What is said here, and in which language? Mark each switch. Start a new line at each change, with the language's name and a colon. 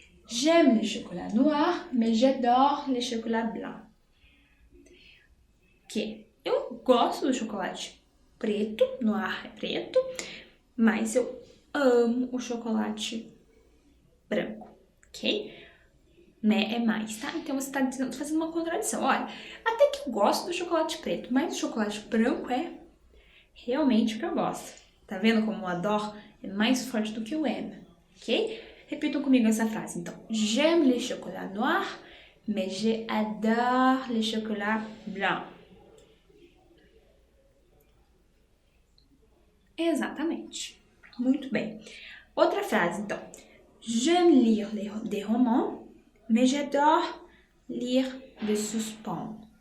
French: J'aime le chocolat noir, mais j'adore le chocolat blanc.
Portuguese: Que eu gosto do chocolate preto, noir é preto, mas eu amo o chocolate branco, ok? Né, é mais, tá? Então você tá fazendo uma contradição. Olha, até que eu gosto do chocolate preto, mas o chocolate branco é realmente o que eu gosto. Tá vendo como o adore é mais forte do que o aime, ok? Repitam comigo essa frase, então.
French: J'aime le chocolat noir, mais j'adore le chocolat blanc.
Portuguese: Exatamente. Muito bem. Outra frase, então.
French: J'aime lire des romans, mais j'adore lire des suspense.